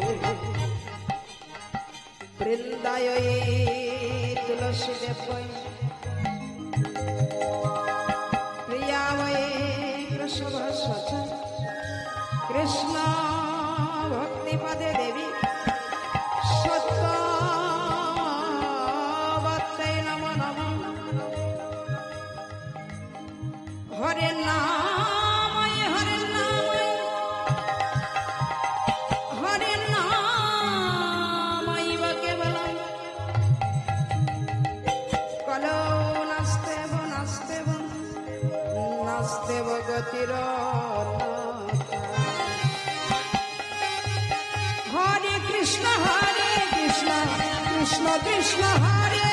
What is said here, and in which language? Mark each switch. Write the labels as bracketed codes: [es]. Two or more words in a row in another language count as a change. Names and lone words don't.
[sa] বৃন্দায় তুলসী দেবয় প্রিয়াময়ে কৃষ্ণ সচ কৃষ্ণ ভক্তিপদে দেবী সত্যবত্তৈ নমো নমঃ। হরে নাময় হরে নাময় হরে নামৈব কেবলম কলো নাস্তেব নাস্তেব নাস্তেব গতিরন্যথা। হরে কৃষ্ণ কৃষ্ণ কৃষ্ণ হরে